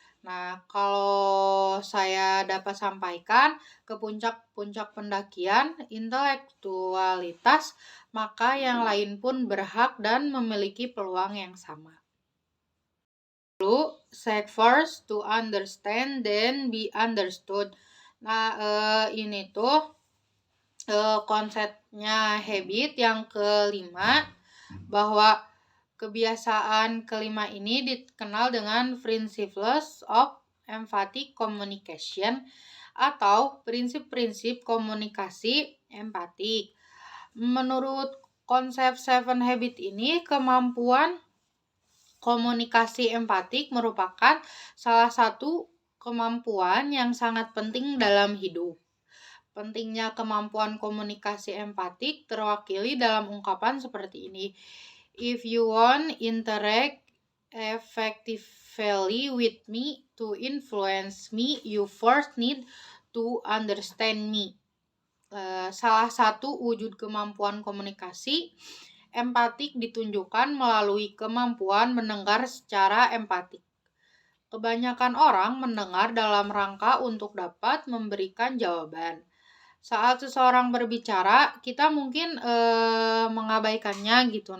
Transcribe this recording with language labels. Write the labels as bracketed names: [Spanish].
[Indonesian] Nah, kalau saya dapat sampaikan ke puncak-puncak pendakian intelektualitas, maka yang lain pun berhak dan memiliki peluang yang sama. [English] Lalu, seek first to understand, then be understood. [Indonesian] Nah, ini tuh konsepnya habit yang kelima, bahwa kebiasaan kelima ini dikenal dengan [English] principles of empathic communication [Indonesian] atau prinsip-prinsip komunikasi empatik. Menurut konsep Seven Habit ini, kemampuan komunikasi empatik merupakan salah satu kemampuan yang sangat penting dalam hidup. Pentingnya kemampuan komunikasi empatik terwakili dalam ungkapan seperti ini. [English] If you want interact effectively with me to influence me, you first need to understand me. [Indonesian] Salah satu wujud kemampuan komunikasi empatik ditunjukkan melalui kemampuan mendengar secara empatik. Kebanyakan orang mendengar dalam rangka untuk dapat memberikan jawaban. Saat seseorang berbicara, kita mungkin mengabaikannya gitu.